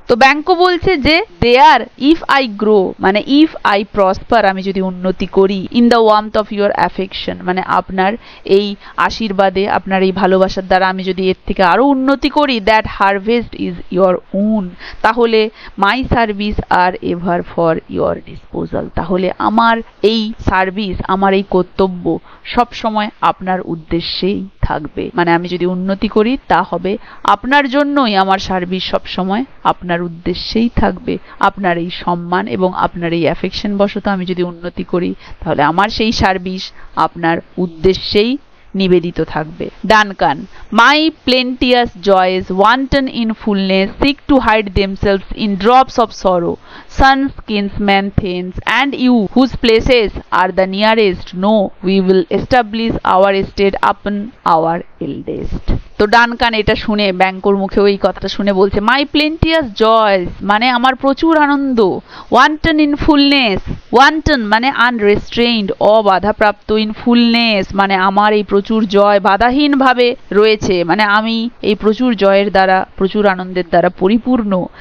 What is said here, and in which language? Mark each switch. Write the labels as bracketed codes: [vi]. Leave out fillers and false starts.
[bn] তো ব্যাংকো বলছে যে [en] there if I grow [bn] মানে [en] if I prosper, [bn] আমি যদি উন্নতি করি, [en] in the warmth of your affection [bn] মানে আপনার এই আশীর্বাদে, আপনার এই ভালোবাসার দ্বারা আমি যদি এর থেকে আরো উন্নতি করি, [en] that harvest is your own, [bn] তাহলে [en] my service are ever for your disposal, [bn] তাহলে আমার এই সার্ভিস, আমার এই কর্তব্য সব সময় আপনার উদ্দেশ্যেই থাকবে। মানে আমি যদি উন্নতি করি তা হবে আপনার জন্যই, আমার সার্ভিস সব সময় আপনার উদ্দেশ্যেই থাকবে। আপনার এই সম্মান এবং আপনার এই অ্যাফেকশন বশত আমি যদি উন্নতি করি, তাহলে আমার সেই সার্ভিস আপনার উদ্দেশ্যেই নিবেদিত থাকবে। [en] Duncan, my plenteous joys wanton in fullness seek to hide themselves in drops of sorrow, sons, kinsmen, thanes, and you, whose places are the nearest, know we will establish our estate upon our eldest. [bn] তো Duncan এটা শুনে, ব্যাংকোর মুখেও এই কথাটা শুনে বলছে, [en] my plenteous joys [bn] মানে আমার প্রচুর আনন্দ, [en] wanton in fullness, [bn] ওয়ান্টন মানে আনরেস্ট্রেইনড অবাধাপ্রাপ্ত, [en] in fullness [bn] মানে আমার এই প্রচুর জয় বাধাহীন ভাবে রয়েছে, মানে আমি এই প্রচুর জয়ের দ্বারা, প্রচুর আনন্দের দ্বারা পরিপূর্ণ।